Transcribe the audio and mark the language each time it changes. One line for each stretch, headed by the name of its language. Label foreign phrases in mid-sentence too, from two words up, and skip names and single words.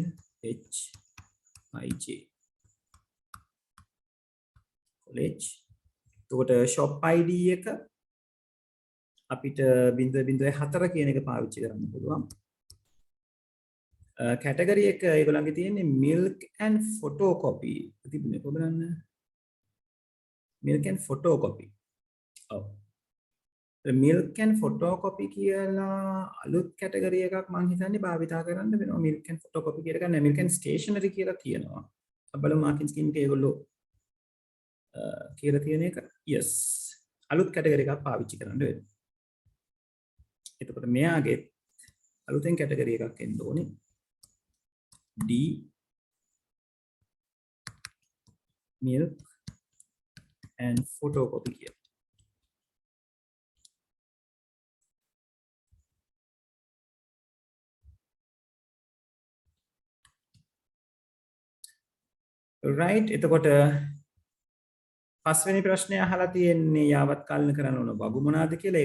Sinhala: HIJ කොලෙජ්. එතකොට shop ID එක අපිට 0.4 කියන එක පාවිච්චි කරන්න පුළුවන්. කැටගරි එක ඒගොල්ලන්ගේ තියෙන්නේ
English: milk and photocopy.
Sinhala: තිබුණේ කොහොමද?
English: milk and photocopy.
Sinhala: ඔව්.
English: milk and photocopy
Sinhala: කියලා අලුත් කැටගරි එකක් මම හිතන්නේ භාවිතා කරන්න වෙනවා.
English: milk and photocopy
Sinhala: කියලා ගන්න
English: milk and stationery
Sinhala: කියලා කියනවා. බලමු මාකින් ස්කීම් එකේ ඒගොල්ලෝ කියලා තියෙන එක.
English: yes.
Sinhala: අලුත් කැටගරි එකක් පාවිච්චි කරන්න වෙනවා. එතකොට මෙයාගේ අලුතෙන් කැටගරි එකක් එන්න ඕනේ. D
English: milk and photocopy
Sinhala: කියලා. right එතකොට පස්වෙනි ප්‍රශ්නය අහලා තියෙන්නේ යාවත් කාලින කරන්න ඕන වගු මොනවාද කියලා.